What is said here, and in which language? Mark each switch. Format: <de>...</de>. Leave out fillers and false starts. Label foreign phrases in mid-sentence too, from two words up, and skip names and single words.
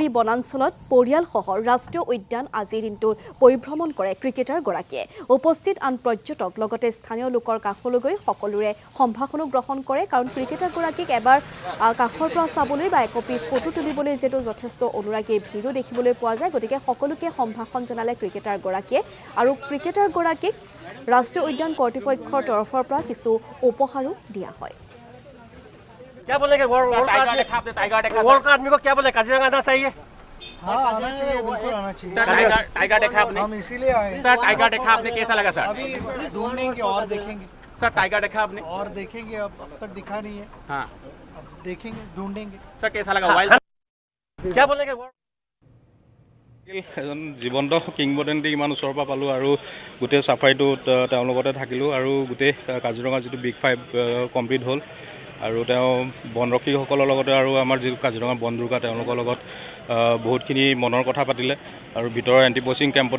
<as>বনাঞ্চলত পৰিয়ালসহ ৰাষ্ট্ৰীয় উদ্যান আজি দিনটো পৰিভ্ৰমণ কৰে ক্ৰিকেটাৰগৰাকীয়ে উপস্থিত আন পৰ্যটক লগতে স্থানীয় লোকৰ কাষলৈ গৈ সকলোৰে সম্ভাষণ গ্ৰহণ কৰে কাৰণ ক্ৰিকেটাৰগৰাকীক এবাৰ কাষৰ পৰা চাবলৈ বা একপি ফটো তুলিবলৈ যেটো যথেষ্ট অনুৰাগীৰ ভিৰো দেখিবলৈ পোৱা যায় গতিকে সকলোকে সম্ভাষণ জনালে ক্ৰিকেটাৰগৰাকীয়ে আৰু ক্ৰিকেটাৰগৰাকীক ৰাষ্ট্ৰীয় উদ্যান কৰ্তৃপক্ষৰ তৰফৰ পৰ কিছু উপহাৰো</as> <hi>दिया है क्या बोलेंगे वर्ल्ड का आदमी को क्या बोले काजीरंगा आना चाहिए हाँ आना चाहिए बिल्कुल आना चाहिए टाइगर देखा आपने हम इसीलिए आए सर टाइगर देखा आपने कैसा लगा सर अभी ढूंढेंगे और देखेंगे सर टाइगर देखा आपने और देखेंगे अब तक दिखा नहीं है हाँ अब देखेंगे ढूंढेंगे सर कैसा लगा वाइल्ड क्या बोलेंगे</hi> <as>এজন জীৱন্ত কিংবদন্তি ইমান ওচৰৰ পৰা পালোঁ আৰু গোটেই সাফাৰীটোত তেওঁৰ লগতে থাকিলোঁ আৰু গোটেই কাজিৰঙা যিটো বিগ 5 কমপ্লিট হ'ল আৰু তেওঁ বনৰক্ষীসকলৰ লগতে আৰু আমাৰ যিটো কাজিৰঙা বন দুৰ্গা তেওঁলোকৰ লগত বহুতখিনি মনৰ কথা পাতিলে আৰু ভিতৰৰ</as> <en>anti poaching</en> <as>কেম্পতো</as>